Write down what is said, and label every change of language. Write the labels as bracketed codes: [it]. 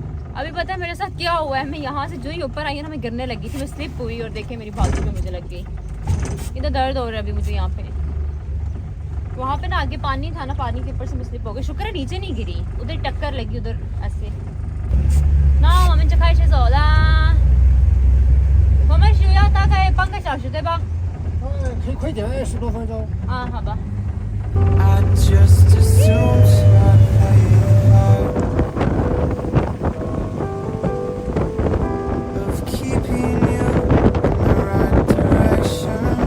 [hi] अभी पता है मेरे साथ क्या हुआ है, मैं यहाँ से जो ही ऊपर आई है ना, मैं गिरने लगी थी, मैं स्लिप हुई, और देखे मेरी बाजू पे मुझे लग गई। इधर दर्द हो रहा है अभी मुझे यहाँ पे। वहाँ पे ना आगे पानी था ना, पानी के ऊपर से मैं स्लिप हो गई। शुक्र है नीचे नहीं गिरी, उधर टक्कर लगी उधर ऐसे ना। [zh] 我们就开始走啦。我们需要大概半个小时对吧？可以快点，10多分钟。啊，好吧。 [en] I just assumed I'd play the part of keeping you in the right direction.